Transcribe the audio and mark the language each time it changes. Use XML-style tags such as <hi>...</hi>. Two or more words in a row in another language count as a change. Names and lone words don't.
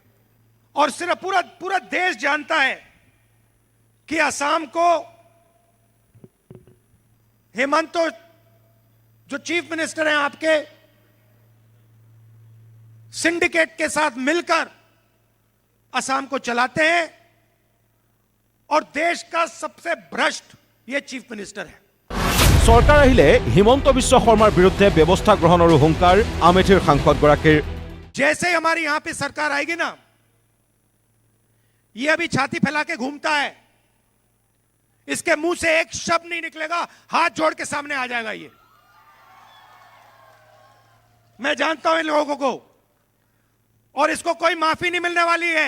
<hi>और सिर्फ पूरा देश जानता है कि असम को हेमंतो जो</hi> <en>chief minister</en> <hi>हैं आपके, सिंडिकेट के साथ मिलकर असम को चलाते हैं और देश का सबसे भ्रष्ट ये</hi> <en>chief minister</en> <hi>है।</hi> <as>চৰকাৰ আহিলে হিমন্ত বিশ্ব শৰ্মাৰ বিৰুদ্ধে ব্যৱস্থা গ্ৰহণৰ হুংকাৰ আমেথিৰ সাংসদগৰাকীৰ।</as> <hi>जैसे ही हमारी यहां पे सरकार आएगी ना, ये अभी छाती फैला के घूमता है, इसके मुंह से एक शब्द नहीं निकलेगा, हाथ जोड़ के सामने आ जाएगा ये। मैं जानता हूं इन लोगों को, और इसको कोई माफी नहीं मिलने वाली है।</hi>